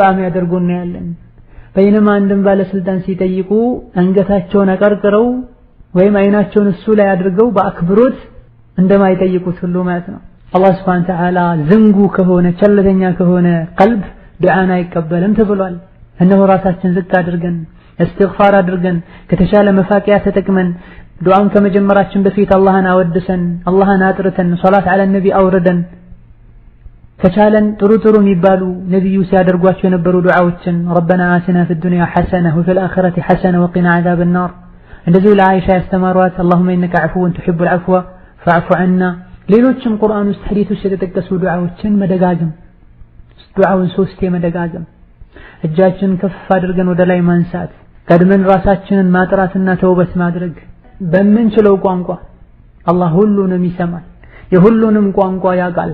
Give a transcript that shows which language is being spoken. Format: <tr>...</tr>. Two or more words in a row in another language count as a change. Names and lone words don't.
<am>የሚያደርጉ እናያለን። በይነማ አንድም ባለስልጣን ሲጠይቁ አንገታቸውን አቀርቅረው ወይም አይናቸውን እሱ ላይ አድርገው በአክብሮት እንደማይጠይቁት ሁሉ ማለት ነው። አላህ</am> <ar>سبحانه وتعالى</ar> <am>ዝንጉ ከሆነ ቸልተኛ ከሆነ ቀልብ ዱዓን አይቀበልም ተብሏል። እነሆ ራሳችን ዝቅ አድርገን እስትግፋር አድርገን ከተሻለ መፋቂያ ተጠቅመን ዱዓን ከመጀመራችን በፊት አላህን አወድሰን አላህን አጥርተን</am> <ar>الصلاة على النبي</ar> <am>አውርደን ከቻለን ጥሩ የሚባሉ ነብዩ ሲያደርጓቸው የነበሩ ዱዓዎችን</am> <ar>ربنا آتنا في الدنيا حسنة وفي الآخرة حسنة وقنا عذاب النار</ar> <am>እንደዚሁ ለአይሻ ያስተማሯት</am> <ar>اللهم إنك عفو تحب العفو فاعف عنا</ar> <am>ሌሎችም ቁርአን ውስጥ ሐዲስ ውስጥ የተጠቀሱ ዱዓዎችን መደጋገም ዱዓውን 3 መደጋገም እጃችን ከፍ አድርገን ወደ ላይ ማንሳት ቀድመን ራሳችንን ማጥራትና ተውበት ማድረግ በምንችለው ቋንቋ አላህ ሁሉንም ይሰማል የሁሉንም ቋንቋ ያውቃል</am>